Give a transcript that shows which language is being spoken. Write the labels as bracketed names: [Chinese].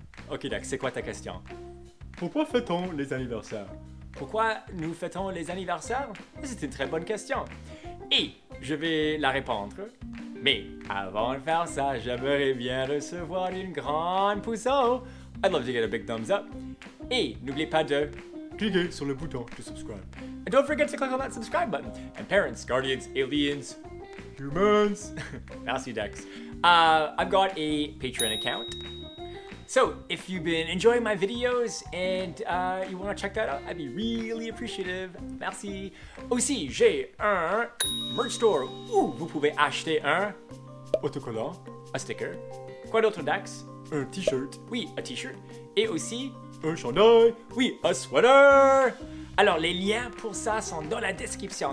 [French] Ok Dax, c'est quoi ta question? Pourquoi fait-on les anniversaires? Pourquoi nous fêtons les anniversaires? C'est une très bonne question. Et je vais la répondre. Mais avant de faire ça, j'aimerais bien recevoir une grande pouce en haut. [English] I'd love to get a big thumbs up. [French] Et n'oubliez pas de... Cliquez sur le bouton de subscribe. [English] And don't forget to click on that subscribe button. And parents, guardians, aliens, Humans. [French] merci Dex. [English] I've got a Patreon account. So, if you've been enjoying my videos and you want to check that out, I'd be really appreciative. [French] Merci. Aussi, j'ai un merch store où vous pouvez acheter un Autocollant. un sticker. Quoi d'autre, Dax? Un t-shirt. Oui, un t-shirt. Et aussi, Un chandail. oui, un sweater. Alors, les liens pour ça sont dans la description.